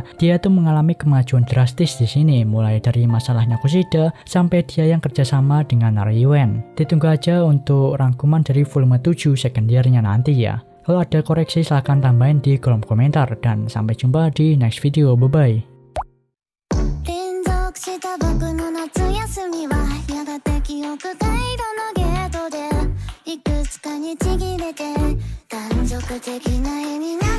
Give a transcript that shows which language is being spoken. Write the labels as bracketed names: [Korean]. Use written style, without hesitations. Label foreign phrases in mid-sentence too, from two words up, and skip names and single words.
[Indonesian] Dia tuh mengalami kemajuan drastis di sini, mulai dari masalahnya Kushida sampai dia yang kerjasama dengan Riwen. Ditunggu aja untuk rangkuman dari volume 7 Second Year-nya nanti ya. Kalau ada koreksi silahkan tambahin di kolom komentar, dan sampai jumpa di [English] next video. Bye bye. [Japanese] 記憶回路のゲートでいくつかにちぎれて断続的な意味